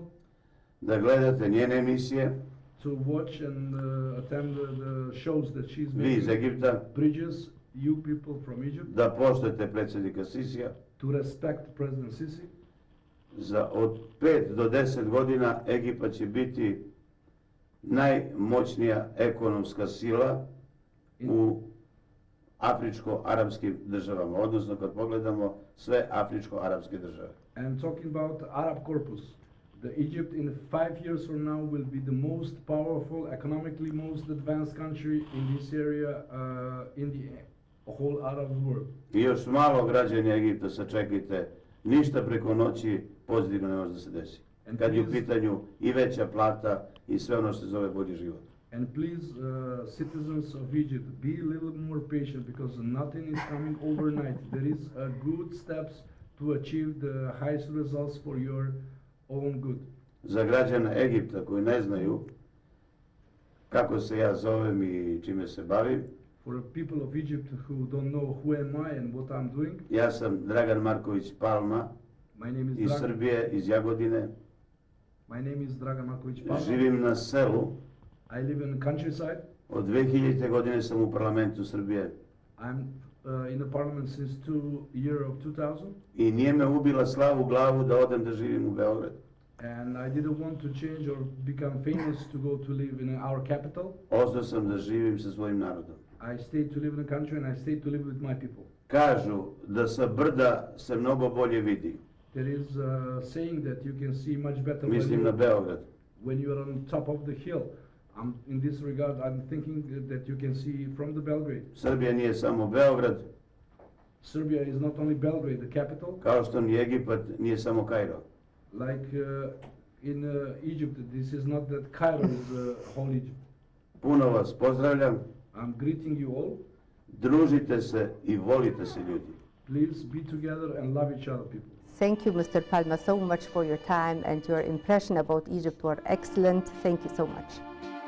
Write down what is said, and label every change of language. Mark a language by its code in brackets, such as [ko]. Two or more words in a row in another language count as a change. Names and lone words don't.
[sr] da gledate njene emisije. [en] To watch and attend the shows that she's [sr] Vi iz [en] making. [sr] Egipta, [en] Bridges, you people from Egypt, [sr] da poštujete predsjednika Sisija. [en] to respect President Sisi. [sr] Za od 5 do 10 godina Egipat će biti najmoćnija ekonomska sila u afričko-arapskim državama, odnosno kad pogledamo sve afričko-arapske države. [en] And talking about Arab corpus, the Egypt in 5 years from now will be the most powerful, economically most advanced country in this area, in the whole Arab world. [sr] I još malo građani Egipta, sačekajte, ništa preko noći pozitivno ne može da se desi. Kad je u pitanju i veća plata i sve ono što se zove bolji život. [en] And please, citizens of Egypt, be a little more patient because nothing is coming overnight. There is good steps to achieve the highest results for your own good. [sr] Za građane Egipta koji ne znaju kako se ja zovem i čime se bavim, [en] For the people of Egypt who don't know who am I and what I'm doing, [sr] ja sam Dragan Marković Palma [en] my name is [sr] iz [en] Dragan. [sr] Srbije, iz Jagodine. [en] My name is Dragan Marković Palma. [sr] Živim na selu. [en] I live in the countryside. [sr] Od 2000. godine sam u parlamentu Srbije. [en] I'm in the parliament since year of 2000. [sr] I nije me ubila slavu glavu da odem da živim u Beograd. [en] And I didn't want to change or become famous to go to live in our capital. [sr] Ostao sam da živim sa svojim narodom. [en] I stayed to live in the country and I stayed to live with my people. [sr] Kažu da sa brda se mnogo bolje vidi. [en] There is a saying that you can see much better [sr] Mislim na Beograd. [en] when you are on top of the hill. In this regard, I'm thinking that you can see from the Belgrade. [sr] Srbija nije samo Beograd, [en] Serbia is not only Belgrade, the capital, [sr] kao što ni Egipat nije samo Kairo. [en] like in Egypt, this is not that Cairo is whole Egypt. [sr] Puno vas pozdravljam, [en] I'm greeting you all. [sr] družite se i volite se ljudi. [en] Please be together and love each other, people. Thank you, Mr. Palma, so much for your time, and your impression about Egypt were excellent. Thank you so much.